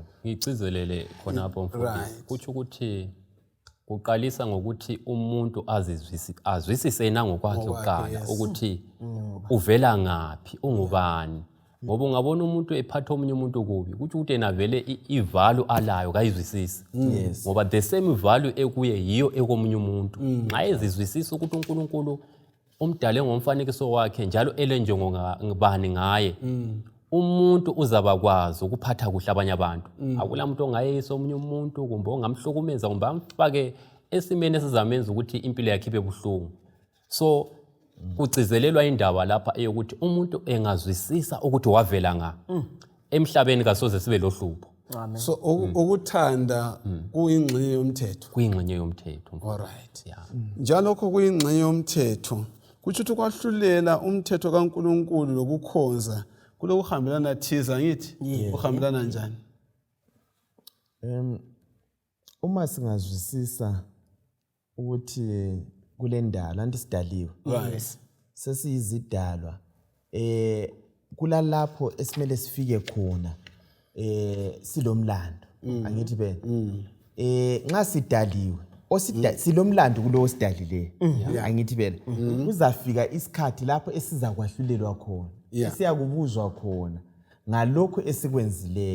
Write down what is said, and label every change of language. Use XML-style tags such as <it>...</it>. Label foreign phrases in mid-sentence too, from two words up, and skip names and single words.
<nd>Ngicizelele khonapho mfundisi, kutsho ukuthi kuqalisa ngokuthi umuntu azwisise nangokwakhe uqala ukuthi uvela ngaphi, ungubani. Ngoba ungabona umuntu ephatha omunye umuntu kubi, kutsho ukuthi yena vele ivalue alayo kayizwisisi. Ngoba</nd> <en>the same value</en> <nd>ekuye yiyo ekomunye umuntu. Nxa ezizwisisa ukuthi uNkulunkulu umdale ngomfanekiso wakhe njalo elenjongo ngibani ngaye, umuntu uzabakwazi ukuphatha kuhle abanye abantu. Akula muntu ongayisa omunye umuntu kumbe ongamhlukumeza kumbe amfake esimeni esizamenza ukuthi impilo yakhe ibe buhlungu. So kucizelelwa indaba lapha eyokuthi umuntu engazwisisa ukuthi wavela nga emhlabeni kasoze sibe lohlupho. So ukuthanda kuyingxenye yomthetho. Kuyingxenye yomthetho. Alright. Njalo lokho kuyingxenye yomthetho. Kuthi ukuthi kwahlulela umthetho kaNkulunkulu lokukhonza kulokuhambelana thiza ngithi uhambelana njani? Uma singazwisisa ukuthi kule ndalo antisidaliwe, sesiyizidalwa, kulalapho esimele sifike khona silomlando, angithi bene, nxa sidaliwe silomlando kulowo sidalileyo, angithi bene, kuzafika isikhathi lapho esizakwahlulelwa khona, esiyakubuzwa khona ngalokho esikwenzileyo.</nd>